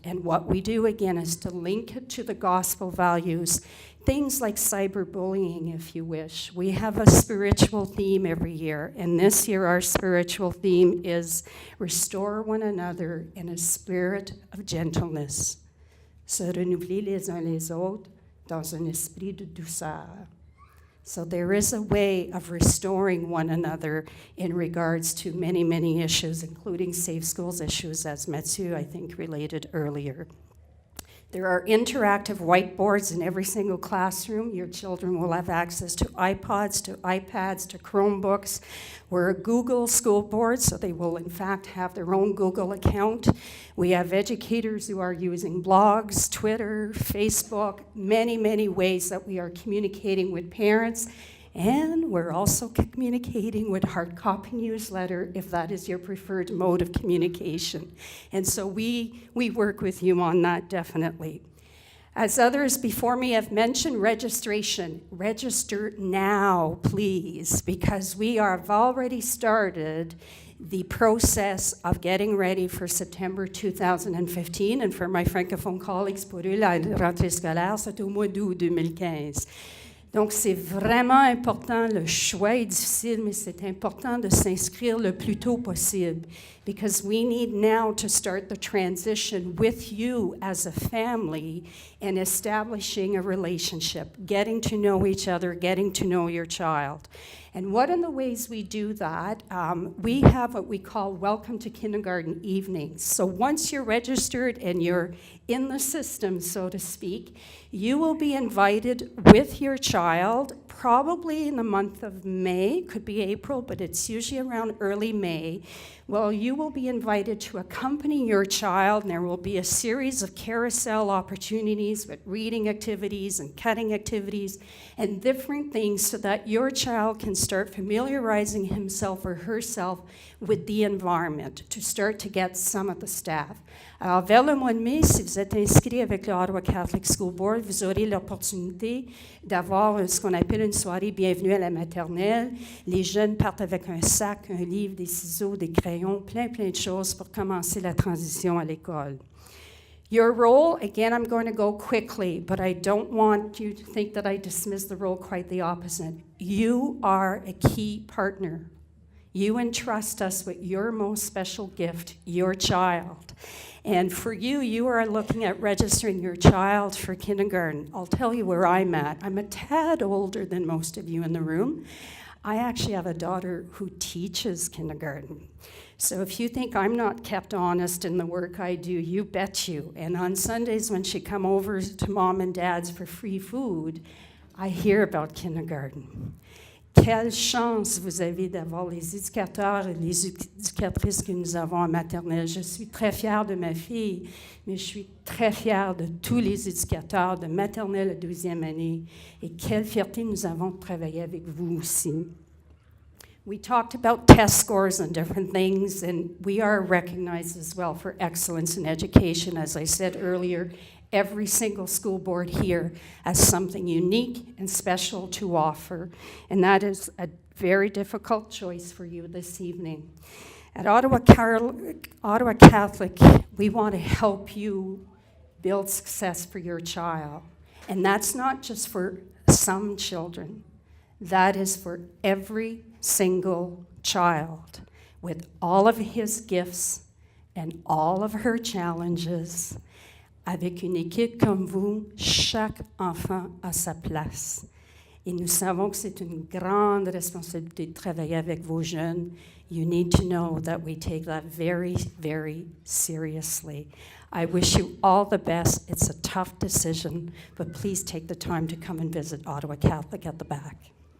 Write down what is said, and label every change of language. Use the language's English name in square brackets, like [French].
[English] And what we do, again, is to link it to the gospel values. Things like cyberbullying, if you wish. We have a spiritual theme every year, and this year our spiritual theme is restore one another in a spirit of gentleness. [French] Se renouveler les uns les autres dans un esprit de douceur. [English] So there is a way of restoring one another in regards to many, many issues, including safe schools issues, as Mathieu, I think, related earlier. There are interactive whiteboards in every single classroom. Your children will have access to iPods, to iPads, to Chromebooks. We're a Google school board, so they will in fact have their own Google account. We have educators who are using blogs, Twitter, Facebook, many, many ways that we are communicating with parents. And we're also communicating with hard copy newsletter if that is your preferred mode of communication. And so we work with you on that, definitely. As others before me have mentioned, registration. Register now, please, because we have already started the process of getting ready for September 2015. And for my francophone colleagues, [French] pour eux, la rentrée scolaire, c'est au mois d'août 2015. Donc, c'est vraiment important. Le choix est difficile, mais c'est important de s'inscrire le plus tôt possible, [English] because we need now to start the transition with you as a family and establishing a relationship, getting to know each other, getting to know your child. And one of the ways we do that, we have what we call Welcome to Kindergarten evenings. So once you're registered and you're in the system, so to speak, you will be invited with your child, probably in the month of May, could be April, but it's usually around early May. Well, you will be invited to accompany your child, and there will be a series of carousel opportunities with reading activities and cutting activities and different things so that your child can start familiarizing himself or herself with the environment, to start to get some of the staff. [French] Alors, vers le mois de mai, si vous êtes inscrit avec le Ottawa Catholic School Board, vous aurez l'opportunité d'avoir ce qu'on appelle une soirée bienvenue à la maternelle. Les jeunes partent avec un sac, un livre, des ciseaux, des crayons, plein de choses pour commencer la transition à l'école. [English] Your role, again, I'm going to go quickly, but I don't want you to think that I dismiss the role, quite the opposite. You are a key partner. You entrust us with your most special gift, your child. And for you, you are looking at registering your child for kindergarten. I'll tell you where I'm at. I'm a tad older than most of you in the room. I actually have a daughter who teaches kindergarten. So if you think I'm not kept honest in the work I do, you bet you. And on Sundays when she come over to mom and dad's for free food, I hear about kindergarten. [French] Quelle chance vous avez d'avoir les éducateurs et les éducatrices que nous avons en maternelle. Je suis très fière de ma fille, mais je suis très fière de tous les éducateurs de maternelle à 12e année. Et quelle fierté nous avons de travailler avec vous aussi. [English] We talked about test scores and different things, and we are recognized as well for excellence in education. As I said earlier, every single school board here has something unique and special to offer, and that is a very difficult choice for you this evening. At Ottawa Catholic, we want to help you build success for your child, and that's not just for some children. That is for every single child with all of his gifts and all of her challenges. [French] Avec une équipe comme vous, chaque enfant a sa place. Et nous savons que c'est une grande responsabilité de travailler avec vos jeunes. [English] You need to know that we take that very, very seriously. I wish you all the best. It's a tough decision, but please take the time to come and visit Ottawa Catholic at the back.